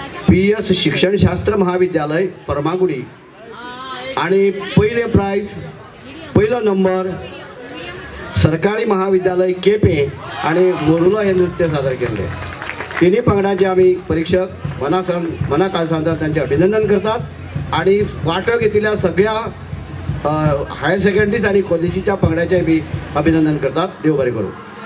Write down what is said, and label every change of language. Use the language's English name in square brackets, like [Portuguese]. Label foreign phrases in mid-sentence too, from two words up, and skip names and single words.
[Konkani] PS शिक्षणशास्त्र महाविद्यालय फर्मागुडी आणि पहिले प्राइज पहिलो नंबर सरकारी महाविद्यालय केपें आणि मोरुलो हे नृत्य सादर केले. तिन्ही पंगडांचे आम्ही परीक्षक मनाकाळसांतर त्यांचे अभिनंदन करतात आणि वाटो घेतलेल्या सगळ्या [English] higher secondaries [Konkani] आणि कॉलेजीच्या पंगडाचे बी अभिनंदन करतात. देव बरें करूं.